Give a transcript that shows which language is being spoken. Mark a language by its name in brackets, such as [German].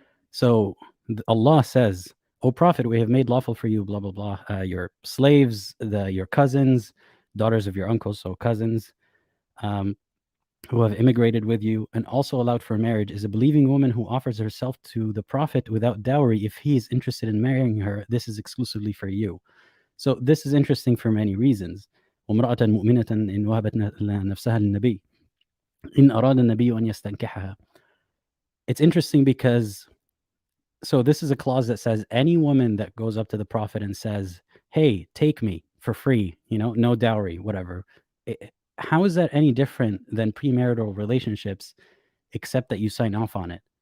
[English] So Allah says, O Prophet, we have made lawful for you, blah, blah, blah, your slaves, your cousins, daughters of your uncles, so cousins, who have immigrated with you, and also allowed for marriage, is a believing woman who offers herself to the Prophet without dowry. If he is interested in marrying her, this is exclusively for you. So this is interesting for many reasons. [Arabic] وامرأة مؤمنة إن وهبت نفسها للنبي إن أراد النبي أن يستنكحها. [English] It's interesting because, so this is a clause that says any woman that goes up to the Prophet and says, hey, take me for free, no dowry, whatever. How is that any different than premarital relationships, except that you sign off on it?